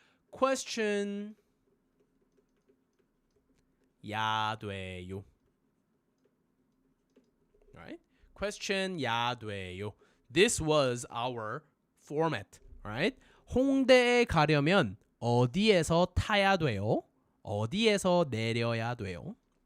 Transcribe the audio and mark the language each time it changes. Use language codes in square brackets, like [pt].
[en] Question [ko] 야 돼요. [en] Right? Question [ko] 야 돼요. [en] This was our format, right? [ko] 홍대에 가려면 어디에서 타야 돼요? 어디에서 내려야 돼요?